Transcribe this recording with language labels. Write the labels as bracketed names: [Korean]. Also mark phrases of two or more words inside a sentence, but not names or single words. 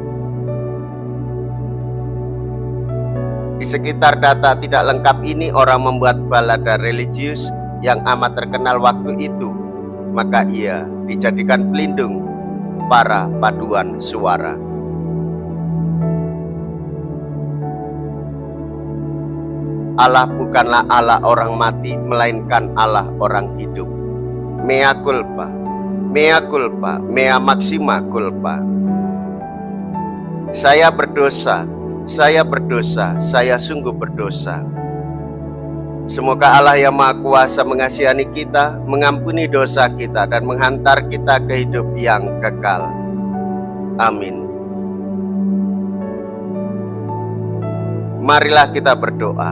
[Indonesian] Di sekitar data tidak lengkap ini, orang membuat balada religius yang amat terkenal waktu itu, maka ia dijadikan pelindung para paduan suara. Allah bukanlah Allah orang mati, melainkan Allah orang hidup. [Latin] Mea culpa, mea culpa, mea maxima culpa. [Indonesian] Saya berdosa, saya berdosa, saya sungguh berdosa. Semoga Allah yang Maha Kuasa mengasihani kita, mengampuni dosa kita, dan menghantar kita ke hidup yang kekal. Amin. Marilah kita berdoa.